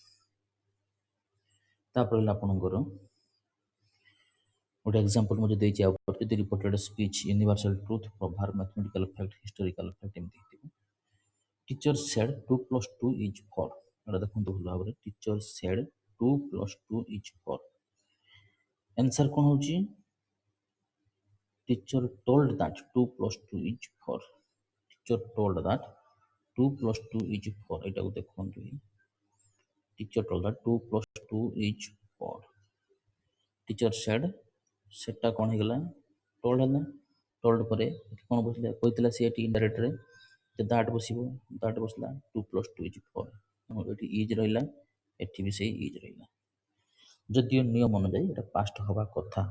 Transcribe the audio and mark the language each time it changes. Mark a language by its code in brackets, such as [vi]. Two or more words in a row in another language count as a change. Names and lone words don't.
[or] ତାପରେ ହେଲା ଆପଣଙ୍କର ଗୋଟେ ଏକ୍ସାମ୍ପଲ ମୁଁ ଯଦି ଦେଇଛି, ଆଉ ଯଦି [en] reported speech universal truth, proverb, mathematical fact, historical fact [or] ଏମିତି ହେଇଥିବ। [en] teacher said 2 + 2 is 4. [or] ଏଇଟା ଦେଖନ୍ତୁ ଭଲ ଭାବରେ। [en] teacher said 2 + 2 is 4. [or] ଆନ୍ସର କ'ଣ ହେଉଛି? [en] Teacher told that 2 + 2 is 4. Teacher told that 2 + 2 is 4. [or] ଏଇଟାକୁ ଦେଖନ୍ତୁ। [en] Teacher told that 2 + 2 is 4. Teacher said, [or] ସେଟା କ'ଣ ହେଇଗଲା? told ହେଲା। told ପରେ କ'ଣ କହିଥିଲା ସେ ଏଠି ଇନଡାଇରେକ୍ଟରେ ଯେ that ବସିବ, that ବସିଲା 2 + 2 is 4। ଏଠି ଇଜ୍ ରହିଲା, ଏଠି ବି ସେଇ ଇଜ୍ ରହିଲା। ଯଦିଓ ନିୟମ ଅନୁଯାୟୀ ଏଇଟା ପାଷ୍ଟ ହେବା କଥା।